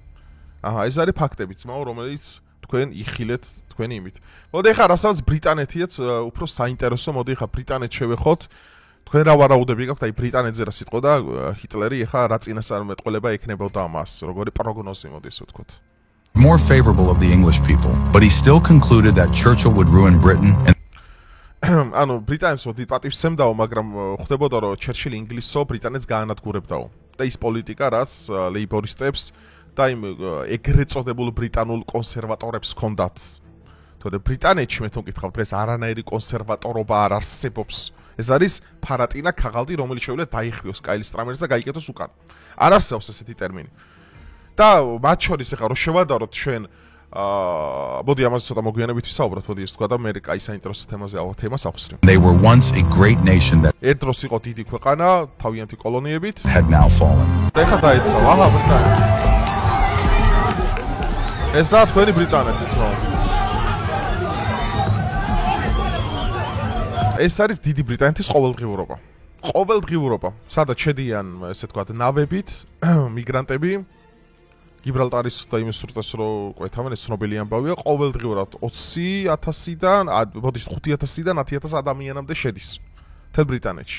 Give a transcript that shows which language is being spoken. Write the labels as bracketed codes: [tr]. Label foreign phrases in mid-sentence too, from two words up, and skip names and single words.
[ka] აჰა, ეს არის ფაქტები, ძმაო, რომელიც თქვენ იხილეთ თქვენი იმით. მოდი ახლა რასაც ბრიტანეთიაც უფრო საინტერესო, მოდი ახლა ბრიტანეთს შევეხოთ. თქვენ რა ვარაუდები გაქვთ აი ბრიტანეთზე რა სიტყვა და ჰიტლერი ახლა რა წინასწარმეტყველება ექნებოდა მას, როგორი პროგნოზი მოდი ესე ვთქვათ. [en] More favorable of the English people, but he still concluded that Churchill would ruin Britain and [ka] ანუ ბრიტანეთს ვთქვით პატივსცემდაო, მაგრამ ხვდებოდა რომ ჩერჩილი ინგლისო ბრიტანეთს გაანადგურებდაო. და ის პოლიტიკა რაც ლეიბორისტებს და იმ ეგრეთ წოდებულ ბრიტანულ კონსერვატორებს ჰქონდათ. თორე ბრიტანეთში მე თვითონ გითხავ დღეს არანაირი კონსერვატორობა არ არსებობს. ეს არის ფარატინა ქაღალდი, რომელიც შეუძლია დაიხიოს კაილ სტრამერს და გაიკეთოს უკან. არ არსებობს ესეთი ტერმინი. და მათ შორის ახლა რო შევადაროთ ჩვენ მოდი ამაზე ცოტა მოგვიანებით ვისაუბროთ, მოდი ეს თქვა და მე კაი საინტერესო თემას ახსნი. [en] They were once a great nation that [ka] ერთ დროს იყო დიდი ქვეყანა, თავიანთი კოლონიებით. [en] had now fallen. [ka] და ეხლა დაეცალა ბრიტანეთი. ესაა თქვენი ბრიტანეთი ძმაო. ეს არის დიდი ბრიტანეთის ყოველდღიურობა. ყოველდღიურობა, სადაც შედიან, ესე ვთქვათ, ნავებით, მიგრანტები, გიბრალტარის და იმის სრუტეს რო ყვეთავენ, ეს ცნობილი ამბავია, ყოველდღიურად 20,000-დან, მოდი 5,000-დან 10,000 ადამიანამდე შედის მთელ ბრიტანეთში.